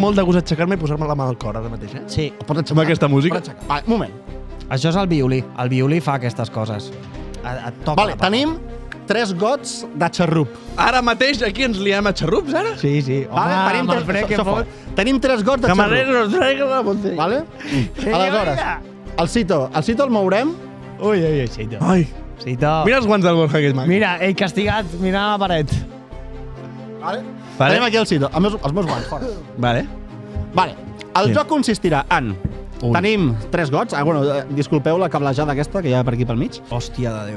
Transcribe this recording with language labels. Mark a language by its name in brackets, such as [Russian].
[Catalan] molt de gust aixecar-me i posar-me la mà al cor ara mateix, eh? Sí. Pots aixecar? Amb aquesta música? Pots aixecar. Vale, moment. Això és el violí. El violí fa aquestes coses. Et toca Vale, [Spanish] la pata. [Catalan] tenim 3 gots de xarrup. Ara mateix aquí ens liem a xarrups, ara? Sí. Home, Vale, amb el fred que fot. Tenim 3 gots de xarrup. [Spanish] Camarero, traiga la botella. [Catalan] Vale? Aleshores, el Cito el mourem. Ui, Cito. Ai, Cito. mira els guants del Borja, que és maco. Mira, ell castigat mirant a la paret. Vale? Vale. Tenim aquí el Cito, els meus guants, fora. Vale. Vale, el Sí. joc consistirà en... Tenim 3 gots. Disculpeu la cablejada aquesta que hi ha per aquí pel mig. Hòstia de Déu.